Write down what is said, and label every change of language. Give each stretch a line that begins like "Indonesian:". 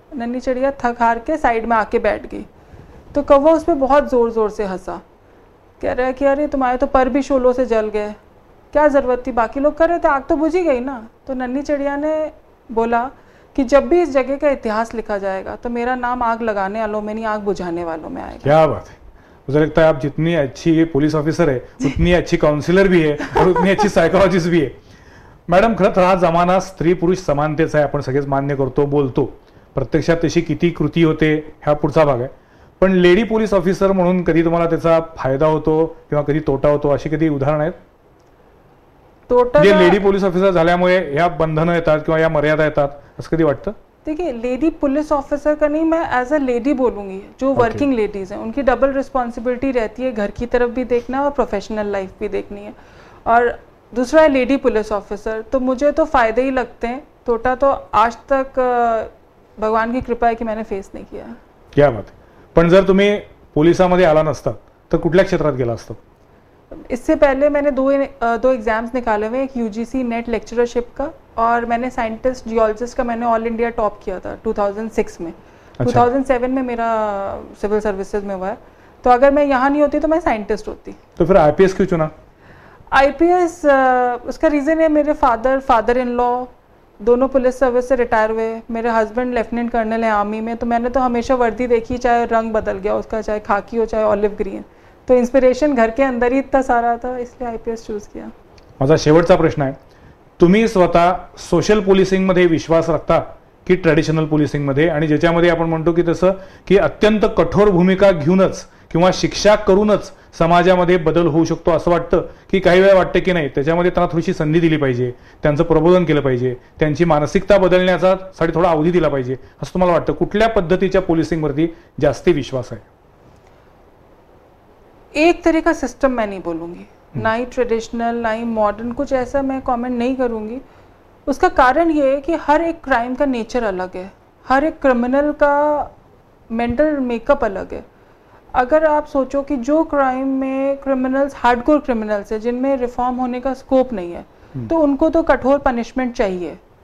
Hindi: नन्ही चिड़िया थक हार के साइड में आके बैठ गई। तो कौवा उस पर बहुत ज़ोर ज़ोर से हंसा, कह रहा है कि अरे तुम्हारे तो पर भी शोलों से जल गए, क्या ज़रूरत थी, बाकी लोग कर रहे थे, आग तो बुझ ही गई ना। तो नन्ही चिड़िया ने बोला कि जब भी इस जगह का इतिहास लिखा जाएगा तो मेरा नाम आग लगाने वालों में नहीं, आग बुझाने वालों में आएगा। क्या बात है। मुझे लगता है आप जितनी अच्छी पुलिस ऑफिसर है उतनी अच्छी काउंसिलर भी है और उतनी अच्छी सायकोलॉजिस्ट भी है।
Marathi: मॅडम, खरं तर हा जमाना स्त्री पुरुष समानतेचा आहे, आपण सगळेच मान्य करतो, बोलतो, प्रत्यक्षात तशी किती कृती होते हा पुढचा भाग आहे। पण लेडी पोलीस ऑफिसर म्हणून कधी तुम्हाला त्याचा फायदा होतो किंवा कधी तोटा होतो, अशी कधी उदाहरण आहेत? जे लेडी पोलीस ऑफिसर झाल्यामुळे या बंधनं येतात किंवा या मर्यादा येतात, असं कधी वाटतं?
Hindi: देखिए, लेडी पुलिस ऑफिसर का नहीं, मैं
English: as a lady
Hindi: बोलूँगी, जो वर्किंग लेडीज़ हैं उनकी डबल रिस्पॉन्सिबिलिटी रहती है, घर की तरफ भी देखना और प्रोफेशनल लाइफ भी देखनी है। और दूसरा है लेडी पुलिस ऑफिसर, तो मुझे तो फ़ायदे ही लगते हैं, तोटा तो आज तक भगवान की कृपा है कि मैंने फेस नहीं किया। क्या बात है।
Marathi: पण जर तुम्ही पोलिसामध्ये आला नसतात तर कुठल्या क्षेत्रात गेला असतात?
Hindi: इससे पहले मैंने दो एग्ज़ाम्स निकाले हुए, एक यूजीसी नेट लेक्चरशिप का, और मैंने साइंटिस्ट जियोलॉजिस्ट का मैंने ऑल इंडिया टॉप किया था 2006 में। 2007 में मेरा सिविल सर्विसेज में हुआ है। तो अगर मैं यहाँ नहीं होती तो मैं साइंटिस्ट होती। तो फिर आईपीएस क्यों चुना? आईपीएस उसका रीज़न है, मेरे फादर इन लॉ दोनों पुलिस सर्विस से रिटायर हुए, मेरे हस्बैंड लेफ्टिनेंट कर्नल है आर्मी में, तो मैंने तो हमेशा वर्दी देखी, चाहे रंग बदल गया उसका, चाहे खाकी हो चाहे ऑलिव ग्रीन, तो इंस्पिरेशन घर के अंदर ही इतना सारा था, इसलिए आईपीएस चूज किया।
Marathi: माझा शेवटचा प्रश्न आहे, तुम्ही स्वतः सोशल पोलिसिंग मध्ये विश्वास रखता की ट्रॅडिशनल पोलिसिंगमध्ये, आणि ज्याच्यामध्ये आपण म्हणतो की तसं की अत्यंत कठोर भूमिका घेऊनच किंवा शिक्षा करूनच समाजामध्ये बदल होऊ शकतो असं वाटतं, की काही वेळा वाटतं की नाही त्याच्यामध्ये त्यांना थोडीशी संधी दिली पाहिजे, त्यांचं प्रबोधन केलं पाहिजे, त्यांची मानसिकता बदलण्याचा साठी थोडा अवधी दिला पाहिजे असं तुम्हाला वाटतं? कुठल्या पद्धतीच्या पोलिसिंगवरती जास्ती विश्वास आहे?
Hindi: एक तरह का सिस्टम मैं नहीं बोलूँगी, ना ही ट्रेडिशनल ना ही मॉडर्न, कुछ ऐसा मैं कमेंट नहीं करूँगी। उसका कारण ये है कि हर एक क्राइम का नेचर अलग है, हर एक क्रिमिनल का मेंटल मेकअप अलग है। अगर आप सोचो कि जो क्राइम में क्रिमिनल्स हार्डकोर क्रिमिनल्स है जिनमें रिफॉर्म होने का स्कोप नहीं है, तो उनको तो कठोर पनिशमेंट चाहिए।